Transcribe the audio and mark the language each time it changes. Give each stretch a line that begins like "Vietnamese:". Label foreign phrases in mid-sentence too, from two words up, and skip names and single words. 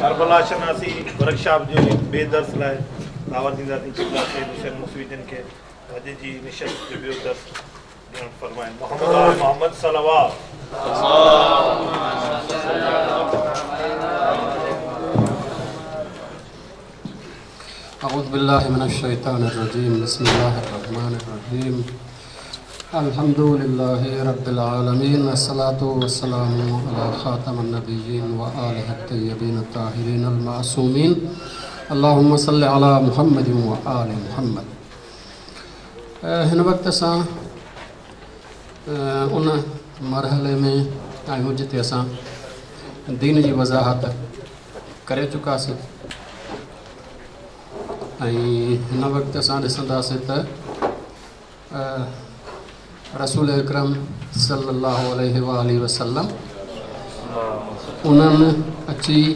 Sindhi: मौला शनासी वर्कशॉप जो बे दर्स लाइ दावत ॾींदासीं हुसैन मुफ़ी जिन खे अॼु जी निशस्त जो ॿियो दर्स ॾियणु फरमाइनि।
Arabic: محمد صلوات أعوذ بالله من الشيطان الرجيم بسم الله الرحمن الرحيم الحمد لله رب العالمين الصلاة والسلام على خاتم النبيين وآله الطيبين الطاهرين المعصومين اللهم صل على محمد وآل محمد.
Sindhi: हिन वक़्त असां उन मरहले में आहियूं जिते असां दीन जी वज़ाहत करे चुकासीं ऐं हिन वक़्तु असां ॾिसंदासीं त रसूल अकरम
Arabic: صلى الله عليه وسلم
Sindhi: उन्हनि अची